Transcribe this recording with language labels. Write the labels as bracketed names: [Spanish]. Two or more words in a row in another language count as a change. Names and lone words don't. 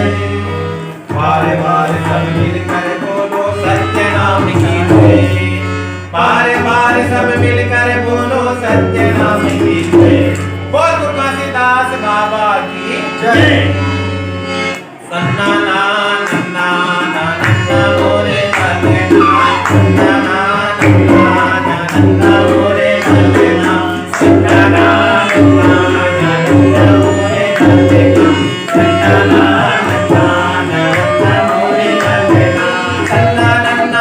[Hindi] बार बार सब मिलकर बोलो सत्य नाम की जय, बार बार सब मिलकर बोलो सत्य नाम की जय। बोल तुलसीदास बाबा की जय। सन्ना ना नन्ना ना नन्ना मोरे सन्ना सन्ना ना नन्ना ना नन्ना मोरे सन्ना सन्ना ना नन्ना ना नन्ना मोरे सन्ना सन्ना ना नन्ना ना नन्ना मोरे सन्ना सन्ना नन्ना